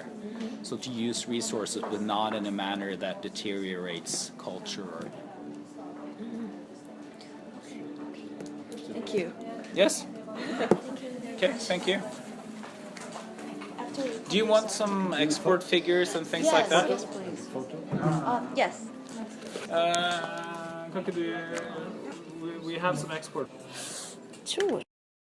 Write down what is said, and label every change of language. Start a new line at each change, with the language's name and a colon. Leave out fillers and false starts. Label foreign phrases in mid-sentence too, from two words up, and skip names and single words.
English: So to use resources, but not in a manner that deteriorates culture. Thank you. Yes? Okay, thank you. Do you want some export figures and things like that? Yes, please. Yes.
Norwegian: Kan ikke du,
English: we have some export. Sure.